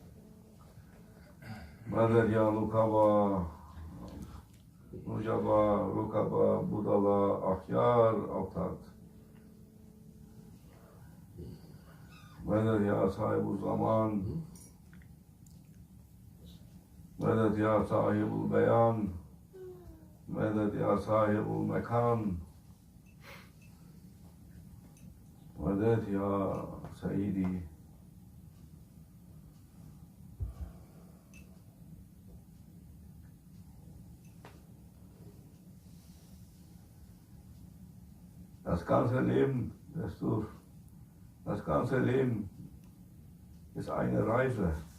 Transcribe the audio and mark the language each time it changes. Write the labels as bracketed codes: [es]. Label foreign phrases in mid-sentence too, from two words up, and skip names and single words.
[ar] مدد يا نقبا نجبا ركبا بدلا أخيار أوتاد، مدد يا صاحب الزمان، مدد يا صاحب البيان، مدد يا صاحب المكان، مدد يا سيدي. [de] Das ganze Leben, das ganze Leben ist eine Reise.